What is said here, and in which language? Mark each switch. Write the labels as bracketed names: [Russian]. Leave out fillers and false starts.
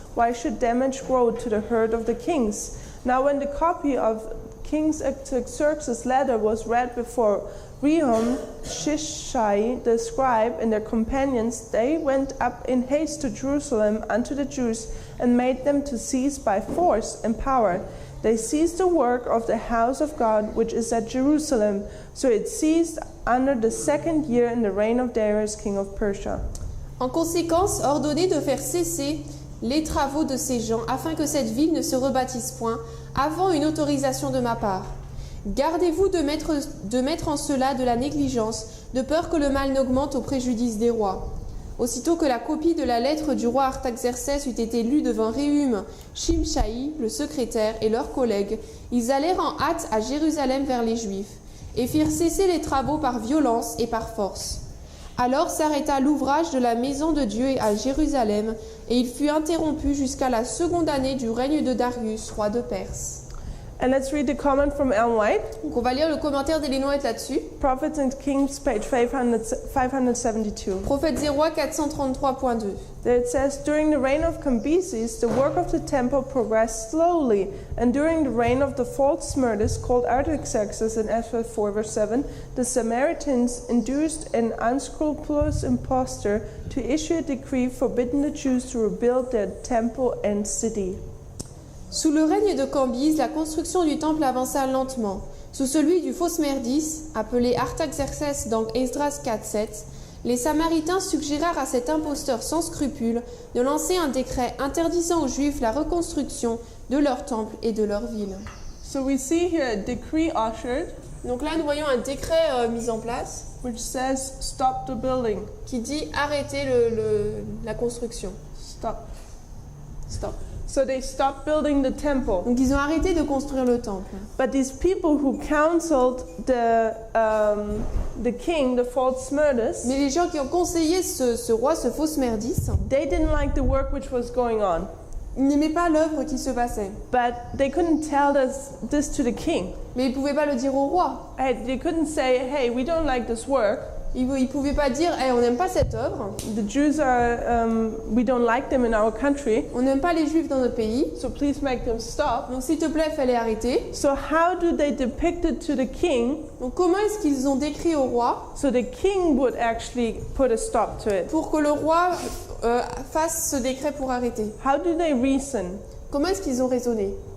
[English] Why should damage grow to the hurt of the kings?" Now when the copy of King Xerxes' letter was read before Rehum, Shishai the scribe, and their companions, they went up in haste to Jerusalem unto the Jews, and made them to cease by force and power. They seized the work of the house of God, which is at Jerusalem. So it ceased under the second year in the reign of Darius, king of Persia. [French] En conséquence, ordonnez de faire cesser les travaux de ces gens afin que cette ville ne se rebâtisse point avant une autorisation de ma part. Gardez-vous de mettre en cela de la négligence, de peur que le mal n'augmente au préjudice des rois. Aussitôt que la copie de la lettre du roi Artaxerxès eut été lue devant Rehum, Shimshai, le secrétaire, et leurs collègues, ils allèrent en hâte à Jérusalem vers les Juifs, et firent cesser les travaux par violence et par force. Alors s'arrêta l'ouvrage de la maison de Dieu à Jérusalem, et il fut interrompu jusqu'à la seconde année du règne de Darius, roi de Perse. [English] And let's read the comment from Ellen White, [French] Donc on va lire le commentaire d'Ellen White là-dessus. [English] Prophets and Kings, page 572. [French] Prophète 0 433.2. [English] There it says, "During the reign of Cambyses, the work of the temple progressed slowly, and during the reign of the false Smerdis, called Artaxerxes in Ezra 4, verse 7, the Samaritans induced an unscrupulous impostor to issue a decree forbidding the Jews to rebuild their temple and city." [French] Sous le règne de Cambyse, la construction du temple avança lentement. Sous celui du faux Smerdis, appelé Artaxerxès dans Esdras 4.7, les Samaritains suggérèrent à cet imposteur sans scrupule de lancer un décret interdisant aux Juifs la reconstruction de leur temple et de leur ville. [English] So we see here a decree ushered, [French] Donc là, nous voyons un décret mis en place [English] which says, "Stop the building." [French] qui dit arrêter la construction. [English] Stop. Stop. So they stopped building the temple. [French] Donc ils ont arrêté de construire le temple. [English] But these people who counseled the king, the false Smerdis, [French] Mais les gens qui ont conseillé ce roi, ce faux Smerdis, [English] they didn't like the work which was going on. [French] ils n'aimaient pas l'œuvre qui se passait. [English] But they couldn't tell this to the king. [French] Mais ils ne pouvaient pas le dire au roi. [English] They couldn't say, "Hey, we don't like this work. [French] Ils ne pouvaient pas dire hey, on n'aime pas cette œuvre, [English] The Jews we don't like them in our country, [French] on n'aime pas les Juifs dans notre pays, [English] so please make them stop." [French] donc s'il te plaît, fallait arrêter. [English] So how do they depict it to the king [French] Donc comment est-ce qu'ils ont décrit au roi [English] so the king would actually put a stop to it? [French] pour que le roi fasse ce décret pour arrêter? [English] How do they reason? [French] Comment est-ce qu'ils ont raisonné?